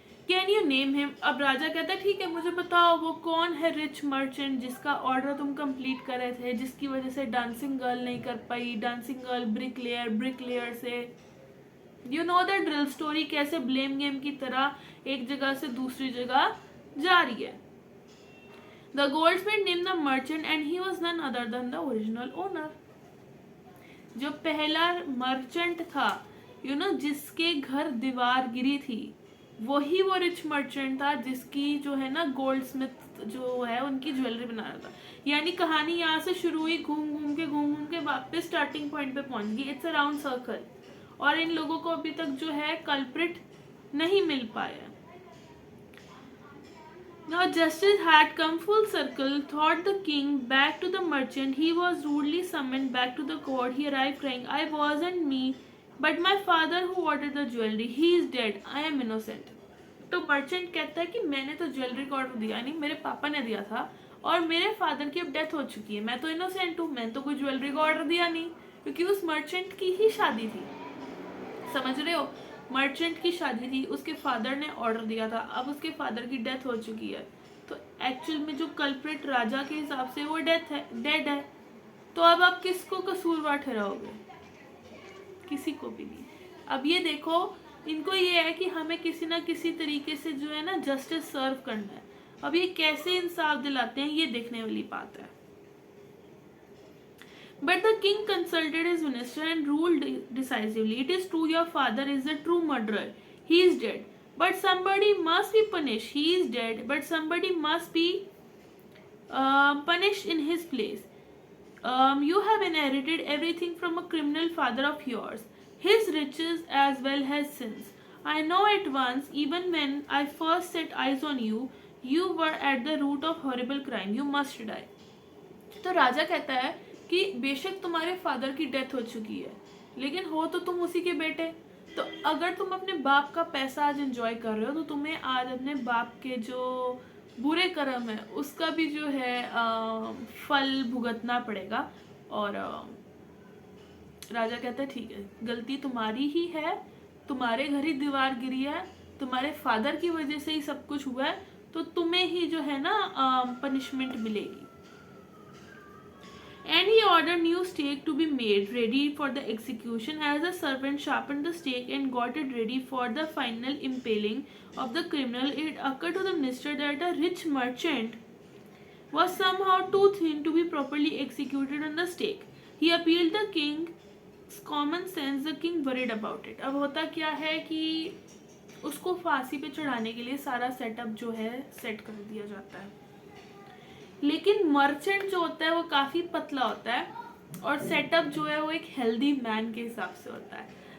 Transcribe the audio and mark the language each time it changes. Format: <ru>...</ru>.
<en>Can you name him?</en> <hi>अब राजा कहता है ठीक है मुझे बताओ वो कौन है रिच मर्चेंट जिसका ऑर्डर तुम कंप्लीट कर रहे थे, जिसकी वजह से डांसिंग गर्ल नहीं कर पाई, डांसिंग गर्ल ब्रिकलेयर से</hi> <en>you know the drill story</en> <hi>कैसे ब्लेम गेम की तरह एक जगह से दूसरी जगह जा रही है।</hi> <en>The goldsmith name the merchant and he was none other than the original owner.</en> <hi>जो पहला मर्चेंट था यू नो जिसके घर दीवार गिरी थी वही वो रिच मर्चेंट था जिसकी जो है ना गोल्डस्मिथ जो है उनकी ज्वेलरी बना रहा था। यानी कहानी यहाँ से शुरू हुई, घूम घूम के वापस स्टार्टिंग पॉइंट पे पहुंच गई।</hi> <en>it's a round circle</en> <hi>और इन लोगों को अभी तक जो है कल्प्रिट नहीं मिल पाया।</hi> <en>Now justice had come full circle, thought the king. Back to the merchant. He was rudely summoned back to the court. He arrived crying, I wasn't me, but my father who ordered the jewelry. He is dead. I am innocent.</en> <hi>तो merchant कहता है कि मैंने तो jewellery का order दिया नहीं, मेरे पापा ने दिया था और मेरे फादर की अब डेथ हो चुकी है, मैं तो इनोसेंट हूँ, मैंने तो कोई ज्वेलरी का ऑर्डर दिया नहीं क्योंकि उस मर्चेंट की ही शादी थी। समझ रहे हो, मर्चेंट की शादी थी, उसके फादर ने ऑर्डर दिया था, अब उसके फादर की डेथ हो चुकी है तो एक्चुअल में जो कल्प्रिट राजा के हिसाब से वो डेड है। तो अब आप किसको कसूरवार ठहराओगे? किसी को भी नहीं। अब ये देखो इनको ये है कि हमें किसी ना किसी तरीके से जो है ना जस्टिस सर्व करना है। अब ये कैसे इंसाफ दिलाते हैं ये देखने वाली बात है।</hi> <en>But the king consulted his minister and ruled decisively. It is true your father is the true murderer. He is dead. But somebody must be punished. He is dead. But somebody must be punished in his place. You have inherited everything from a criminal father of yours. His riches as well as sins. I know at once, even when I first set eyes on you, you were at the root of horrible crime. You must die.</en> <hi>तो राजा कहता है कि बेशक तुम्हारे father की death हो चुकी है लेकिन हो तो तुम उसी के बेटे, तो अगर तुम अपने बाप का पैसा आज एंजॉय कर रहे हो तो तुम्हें आज अपने बाप के जो बुरे कर्म है उसका भी जो है फल भुगतना पड़ेगा। और राजा कहता है ठीक है गलती तुम्हारी ही है, तुम्हारे घर ही दीवार गिरी है, तुम्हारे फादर की वजह से ही सब कुछ हुआ है, तो तुम्हें ही जो है ना पनिशमेंट मिलेगी।</hi> <en>And he ordered new stake to be made ready for the execution as the servant sharpened the stake and got it ready for the final impaling of the criminal. It occurred to the minister that a rich merchant was somehow too thin to be properly executed on the stake. He appealed the king's common sense. The king worried about it.</en> <hi>अब होता क्या है कि उसको फांसी पे चढ़ाने के लिए सारा सेटअप जो है सेट कर दिया जाता है, लेकिन मर्चेंट जो होता है वो काफ़ी पतला होता है और सेटअप जो है वो एक हेल्दी मैन के हिसाब से होता है।</hi>